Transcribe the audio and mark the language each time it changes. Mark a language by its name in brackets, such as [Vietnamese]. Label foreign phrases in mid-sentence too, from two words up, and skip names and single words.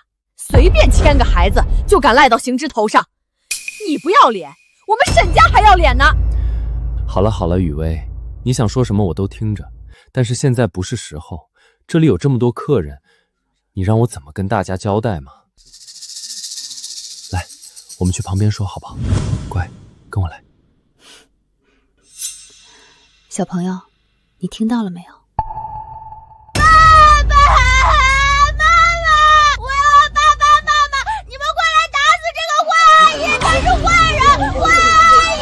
[Chinese] 随便牵个孩子就敢赖到行之头上，你不要脸，我们沈家还要脸呢。好了好了，雨薇，你想说什么我都听着，但是现在不是时候，这里有这么多客人，你让我怎么跟大家交代嘛？来，我们去旁邊說好不好？乖，跟我來。小朋友，你聽到了沒有？爸爸媽媽，我要爸爸媽媽，你們快來打死這個壞阿姨，她是壞人，壞阿姨！